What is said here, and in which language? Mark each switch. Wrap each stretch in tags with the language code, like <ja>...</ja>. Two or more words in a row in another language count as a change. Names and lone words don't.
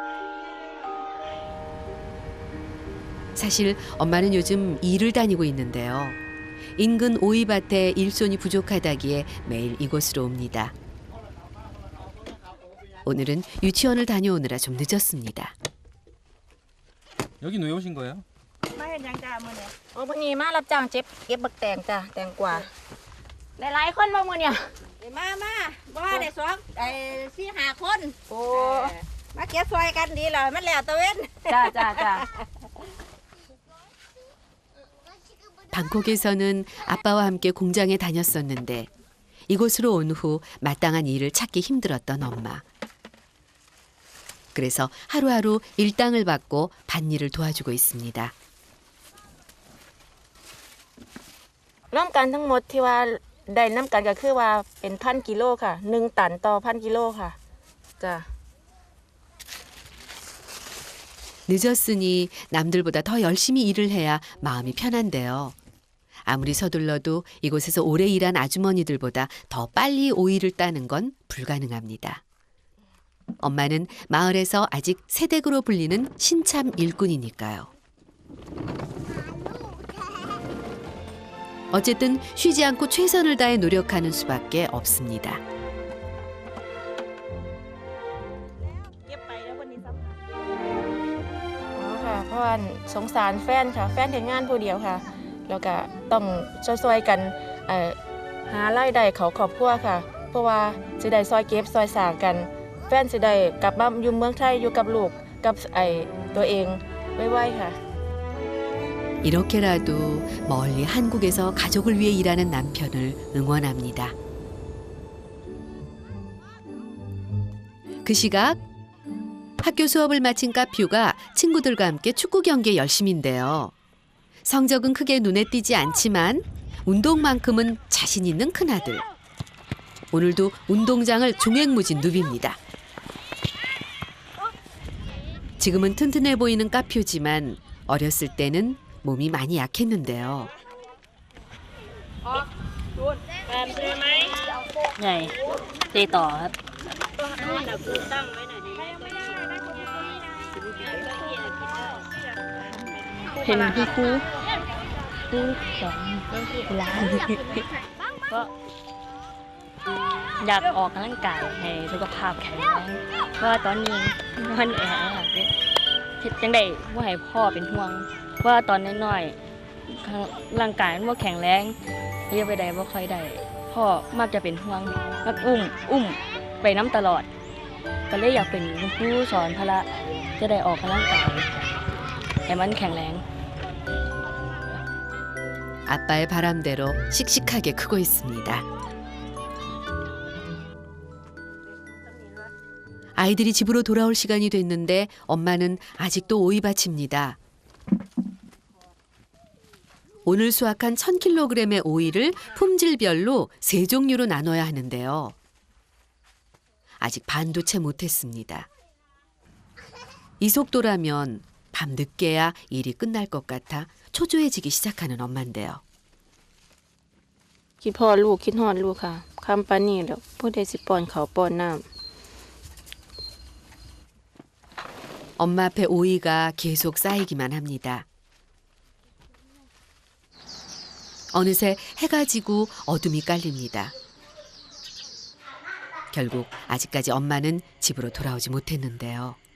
<ko>사실 엄마는 요즘 일을 다니고 있는데요. 인근 오이밭에 일손이 부족하다기에 매일 이곳으로 옵니다. 오늘은 유치원을 다녀오느라 좀 늦었습니다. 여긴 왜 오신 거예요?</ko> <tts>มาเห็นยังจ้ามื้อนี้ โอ้มื้อนี้มารับจ้างเก็บบักแตงจ้ะแตงกวาหลายๆคนบ่มื้อเนี่ย มาบ่ว่าได้4-5 คน โอ้ มาเก็บซอยกันดีแล้วมันแล้วตะเว้น จ้า</tts> <ko>방콕에서는 아빠와 함께 공장에 다녔었는데 이곳으로 온 후 마땅한 일을 찾기 힘들었던 엄마. 그래서 하루하루 일당을 받고 밭일을 도와주고 있습니다.</ko> <th>รวมกันทั้งหมดที่ว่าได้น้ำกันก็คือว่าเป็น1,000 กิโลค่ะ1 ตันต่อ 1,000 กิโลค่ะจ้ะ</th> <ko>늦었으니 남들보다 더 열심히 일을 해야 마음이 편한데요. 아무리 서둘러도 이곳에서 오래 일한 아주머니들보다 더 빨리 오이를 따는 건 불가능합니다. 엄마는 마을에서 아직 새댁으로 불리는 신참 일꾼이니까요. 어쨌든 쉬지 않고 최선을 다해 노력하는 수밖에 없습니다.</ko> <th>เก็บไปแล้ววันนี้ซ้ำ</th> <tts>อ๋อค่ะเพราะว่าสงสารแฟนค่ะแฟนเฮ็ดงานผู้เดียวค่ะแล้วก็ต้องช่วยๆกันหารายได้เขาครอบครัวค่ะเพราะว่าสิได้ซอยเก็บซอยสร้างกันแฟนสิได้กลับมาอยู่เมืองไทยอยู่กับลูกกับตัวเองไวๆค่ะ</tts> <ko>이렇게라도 멀리 한국에서 가족을 위해 일하는 남편을 응원합니다. 그 시각 학교 수업을 마친 까퓨가 친구들과 함께 축구 경기에 열심인데요. 성적은 크게 눈에 띄지 않지만 운동만큼은 자신 있는 큰아들. 오늘도 운동장을 종횡무진 누빕니다. 지금은 튼튼해 보이는 까퓨지만 어렸을 때는 몸이 많이 약했는데요. 네,</ko> <th>ตีต่อครับ เห็นคุณครูสอนกีฬาก็อยากออกกำลังกายให้สุขภาพ</th> <tts>แข็งแรงเพราะว่าตอนนี้มันแอบเฮ็ดจังได๋บ่ให้พ่อเป็นห่วงว่าตอนน้อยๆร่างกายมันบ่แข็งแรงเฮ็ดไปได้บ่ค่อยได้พ่อมักจะเป็นห่วงมักอุ้มไปน้ำตลอดก็เลยอยากเป็นครูสอนพละจะได้ออกกำลังกายให้มันแข็งแรง</tts> <ko>아빠의 바람대로 씩씩하게 크고 있습니다. 아이들이 집으로 돌아올 시간이 됐는데 엄마는 아직도 오이밭입니다. 오늘 수확한 1000kg의 오이를 품질별로 3종류로 나눠야 하는데요. 아직 반도 채 못했습니다. 이 속도라면 밤 늦게야 일이 끝날 것 같아 초조해지기 시작하는 엄마인데요.</ko> <tts>คิดพ่อลูกคิดฮอดลูกค่ะคำปานนี้แล้วผู้ใดสิป้อนข้าวป้อนน้ำ</tts> <ko>엄마 앞에 오이가 계속 쌓이기만 합니다. 어느새 해가 지고 어둠이 깔립니다. 결국 아직까지 엄마는 집으로 돌아오지 못했는데요.</ko>